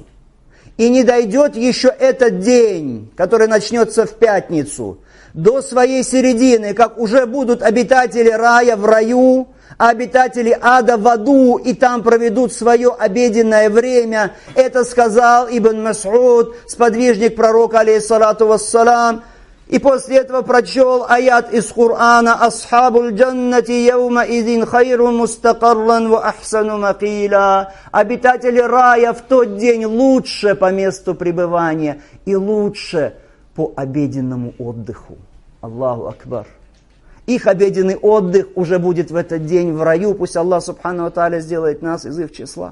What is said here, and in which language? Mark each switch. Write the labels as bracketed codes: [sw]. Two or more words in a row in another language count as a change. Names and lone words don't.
[ru] И не дойдет еще этот день, который начнется в пятницу, до своей середины, как уже будут обитатели рая в раю, а обитатели ада в аду, и там проведут свое обеденное время. Это сказал Ибн Мас'уд, сподвижник пророка, [ar] عليه الصلاة والسلام. [ru] И после этого прочел аят из Корана: [ar] «أصحاب الجنة يومئذ خير مستقرا وأحسن مقيلا». [ru] Обитатели рая в тот день лучше по месту пребывания и лучше по обеденному отдыху. [ar] الله أكبر. [ru] Их обеденный отдых уже будет в этот день в раю. Пусть [ar] الله سبحانه وتعالى [ru] сделает нас из их числа.